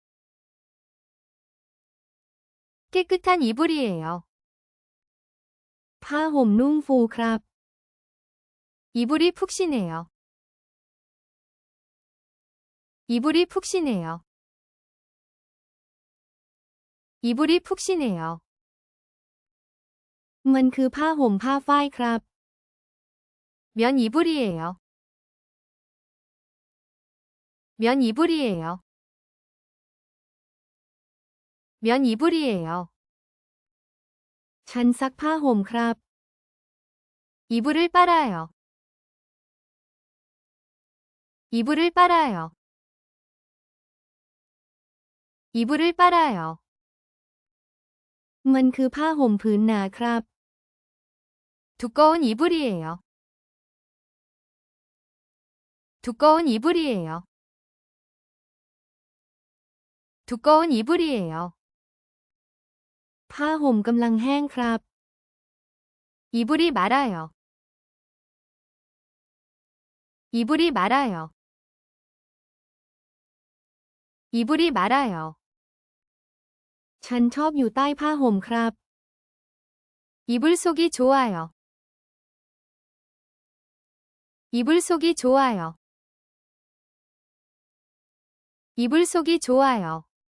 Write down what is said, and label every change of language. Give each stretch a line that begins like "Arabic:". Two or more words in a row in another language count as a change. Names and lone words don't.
Korean: 깨끗한 이불이에요.
Thai: ผ้าห่มนุ่งฟูครับ
Korean: 이불이 푹신해요. 이불이 푹신해요. 이불이 푹신해요.
Thai: มันคือผ้าห่มผ้าฝ้ายครับ
Korean: 면 이불이에요. 면 이불이에요. 면 이불이에요.
Thai: ฉันซักผ้าห่มครับ
Korean: 이불을 빨아요. 이불을 빨아요. 이불을 빨아요.
Thai: มันคือผ้าห่มผืนหนาครับ
Korean: 두꺼운 이불이에요. 두꺼운 이불이에요. 두꺼운 이불이에요.
Thai: ผ้าห่มกำลังแห้งครับ
Korean: 이불이 말아요. 이불이 말아요. 이불이 말아요.
Thai: ฉันชอบอยู่ใต้ผ้าห่มครับ
Korean: 이불 속이 좋아요. 이불 속이 좋아요. 이불 속이 좋아요.